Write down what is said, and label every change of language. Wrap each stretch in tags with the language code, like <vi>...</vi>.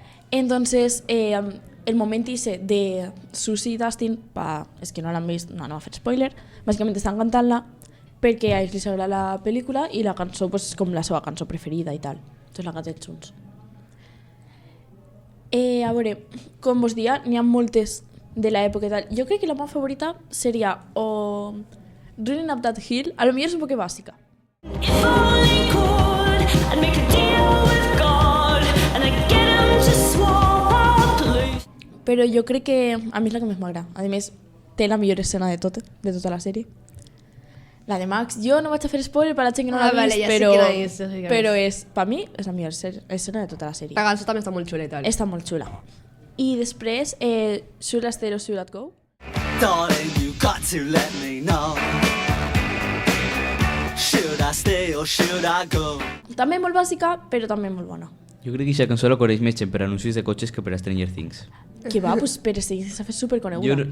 <ca>Entonces, el moment ese de Susie i Dustin, és que no l'han vist, no a fer spoiler, bàsicament estan cantant-la perquè a ells li agrada la pel·lícula i la cançó pues, és com la seva cançó preferida i tal. Entonces la canten junts. A veure, com vos dia, n'hi ha moltes de l'època i tal. Jo crec que la meva favorita seria o Running Up That Hill, a lo millor és un poc bàsica.</ca> <en>Falling cold, I'd make a deal with God, and I'd get him to swap our place.</en> <ca>Però jo crec que a mi és la que més m'agrada. A més, té la millor escena de tota la sèrie. La de Max, jo no vaig a fer spoiler per la gent que no l'ha</ca> <es>vale,</es> <ca>vist, ja sé però, quina és, ja sé quina però és, per mi és la millor escena de tota la sèrie. La cançó també està molt xula i tal. Està molt xula. I després, Should I Stay or Should I Go?</ca> <en>Darling, you got to let me know. Should I stay or should I go?</en> <ca>També molt bàsica, però també molt bona. Jo crec que aquesta cançó la coneix més gent per anuncis de cotxes que per a Stranger Things. Que va, pues, però sí, s'ha fet superconeguda.</ca>